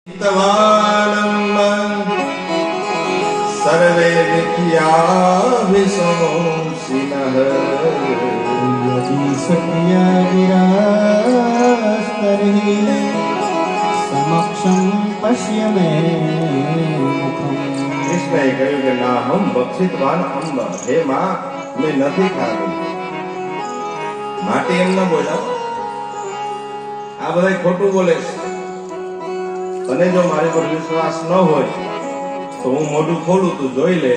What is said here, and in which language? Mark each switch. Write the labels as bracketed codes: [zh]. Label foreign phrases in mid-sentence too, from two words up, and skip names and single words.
[sa] सर्वे मिथ्याभिशंसिनः यदि सत्यविरस्तर्हि समक्षं पश्य मे मुखम्। [gu] કૃષ્ણએ કહ્યું કે [sa] ના હમ બક્ષિતવાન અંબ, [gu] હે માં મેં નથી ખાધું. માટે એમ ન બોલ્યા, આ બધા ખોટું બોલે છે. તને જો મારી પર વિશ્વાસ ન હોય તો હું મોઢું ખોલું, તું જોઈ લે.